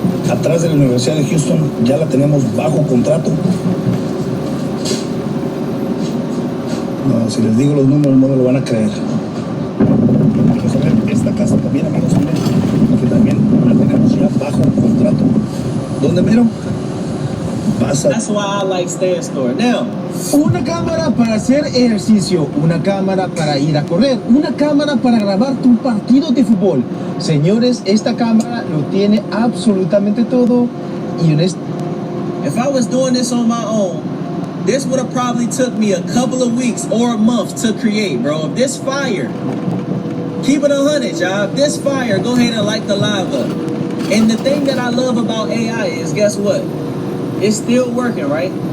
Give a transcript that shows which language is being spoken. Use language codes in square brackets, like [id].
[es] atrás de la Universidad de Houston, ya la tenemos bajo contrato. No, si les digo los números no me lo van a creer. Vamos a ver esta casa también, amigos, que también la tenemos ya bajo contrato. ¿Dónde miro? [en] That's why I like Stand Store. Now, [es] Una cámara para hacer ejercicio, una cámara para ir a correr, una cámara para grabar tu partido de fútbol. Señores, esta cámara lo tiene absolutamente todo y [en] if I was doing this on my own, this would have probably took me a couple of weeks or a month to create, bro. If this fire, keep it 100, y'all. If this fire, go ahead and light the live up. And the thing that I love about AI is, guess what? It's still working, right?